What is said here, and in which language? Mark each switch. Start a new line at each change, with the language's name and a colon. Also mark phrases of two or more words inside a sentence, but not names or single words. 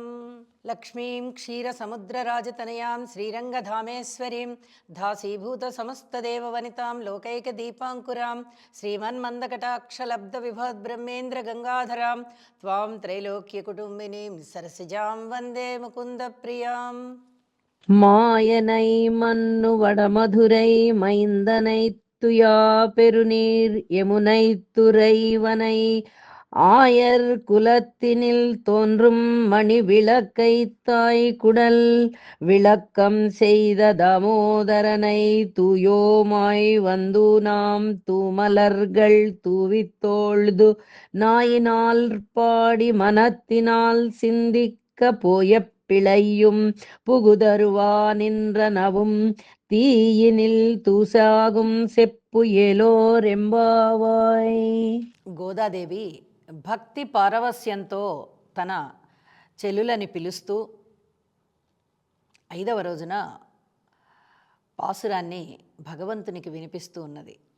Sanskrit: లక్ష్మీం క్షీరసముద్రరాజతనయాం శ్రీరంగధామేశ్వరీం దాసీభూత సమస్తదేవవనితాం లోకైకదీపాంకురాం శ్రీమన్మందకటాక్షలబ్ధవిభవద్బ్రహ్మేంద్ర గంగాధరాం త్వాం త్రైలోక్యకుటుంబినీం సరసిజాం వందే ముకుందప్రియాం.
Tamil: மாயனை மன்னு வடமதுரை மைந்தனை துயா பெருநீர் யமுனை துறைவனை ஆயர் குலத்தினில் தோன்றும் மணி விளக்கை தாய் குடல் விளக்கம் செய்த தாமோதரனை தூயோமாய் வந்து நாம் தூமலர்கள் தூவித்தோழ்து நாயினால் பாடி மனத்தினால் சிந்திக்க போய பிழையும் புகுதருவா நின்றனவும் தீயினில் தூசாகும் செப்பு ஏலோரெம்பாவாய்.
Telugu: గోదాదేవి భక్తి పారవస్యంతో తన చెల్లులని పిలుస్తూ 5వ రోజున పాసురాన్ని భగవంతునికి వినిపిస్తూ ఉన్నది.